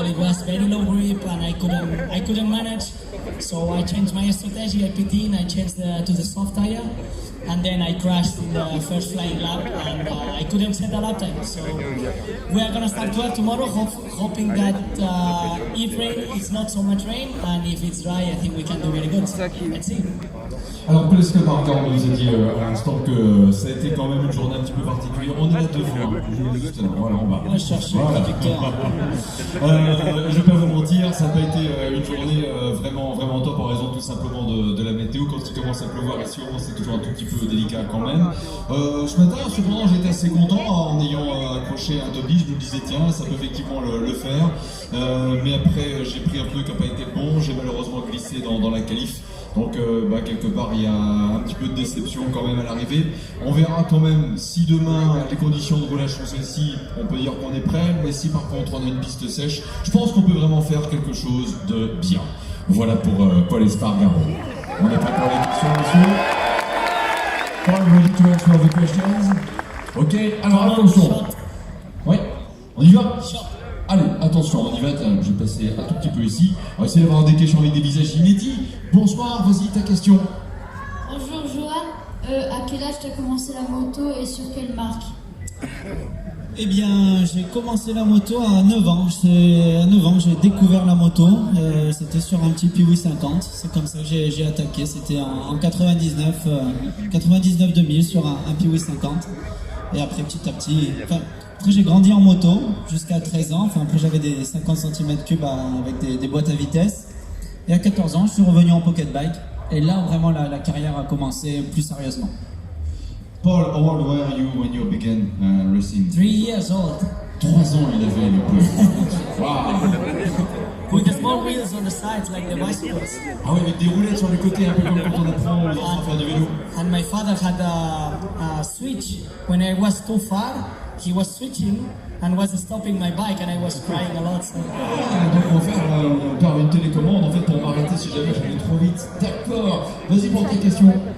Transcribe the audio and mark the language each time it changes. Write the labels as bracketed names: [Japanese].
[English] It was very low grip and I couldn't manage. So I changed my strategy. I pit in. I changed to the soft tire. And then I crashed in the first flying lap and I couldn't set the lap time. So we are gonna start 12 tomorrow, hoping that if rain, it's not so much rain, and if it's dry, I think we can do very good. Let's see. [French] Alors Pascal Martin nous a dit à l'instant que ça a été quand même une journée un petit peu particulière. On est là 2 fois. Voilà, on va. Moi je cherche Voilà. victoire. Je vais pas vous mentir, ça n'a pas été une journée vraiment top en raison tout simplement de la météo. Quand il commence commence à pleuvoir ici, c'est toujours un tout petit peu délicat quand même. Ce matin, cependant, j'étais assez content en ayant accroché un top 10. Je me disais, tiens, ça peut effectivement le faire. Mais après, j'ai pris un pneu qui n'a pas été bon, j'ai malheureusement glissé dans la qualif. Donc quelque part il y a un petit peu de déception quand même à l'arrivée. On verra quand même si demain les conditions de roulage sont celles-ci, on peut dire qu'on est prêt, mais si par contre on a une piste sèche, je pense qu'on peut vraiment faire quelque chose de bien. Voilà pour Paul Espargaro. On est prêt pour les questions, monsieur? [English] Paul, ready to answer all the questions? [French] Ok, alors attention. Oui, on y va? Allez, attention, on y va, je vais passer un tout petit peu ici. On va essayer d'avoir des questions avec des visages inédits. Bonsoir, vas-y, ta question. Bonjour Johan, à quel âge tu as commencé la moto et sur quelle marque? Eh bien, j'ai commencé la moto à 9 ans. À 9 ans, j'ai découvert la moto. C'était sur un petit Piwi 50. C'est comme ça que j'ai attaqué. C'était en 99-2000 sur un Piwi 50. Et après, petit à petit... Après, j'ai grandi en moto jusqu'à 13 ans. Après, j'avais des 50 cm3 avec des boîtes à vitesse. Et à 14 ans, je suis revenu en pocket bike. Et là, vraiment, la carrière a commencé plus sérieusement. [English] Paul, how old were you when you began racing? 3 years old. [French] 3 ans il avait le peu. Wow. [English] With the small wheels on the sides like the bicycles. [French] Ah oui, avec des roulettes sur les côtés, un peu comme quand on apprend aux enfants à faire du vélo. [English] And my father had a switch. When I was too far, he was switching and was stopping my bike and I was crying a lot. So. [French] Ah, donc on va faire par une télécommande en fait pour m'arrêter si jamais j'allais trop vite. D'accord. Vas-y pour tes questions.